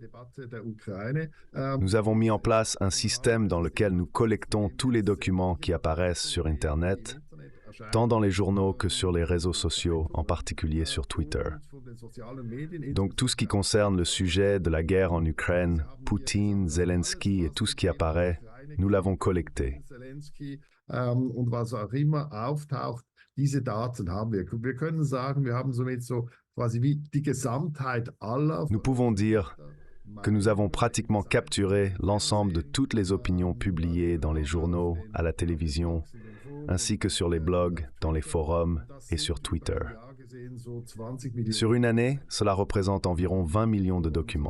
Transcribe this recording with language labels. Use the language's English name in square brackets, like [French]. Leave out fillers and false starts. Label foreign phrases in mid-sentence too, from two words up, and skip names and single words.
[French] Nous avons mis en place un système dans lequel nous collectons tous les documents qui apparaissent sur Internet, tant dans les journaux que sur les réseaux sociaux, en particulier sur Twitter. Donc tout ce qui concerne le sujet de la guerre en Ukraine, Poutine, Zelensky et tout ce qui apparaît, nous l'avons collecté. [German] Und was auch immer auftaucht, diese Daten haben wir. Wir können sagen, wir haben somit so quasi wie die Gesamtheit aller. [French] Nous pouvons dire que nous avons pratiquement capturé l'ensemble de toutes les opinions publiées dans les journaux, à la télévision, ainsi que sur les blogs, dans les forums et sur Twitter. Sur une année, cela représente environ 20 millions de documents.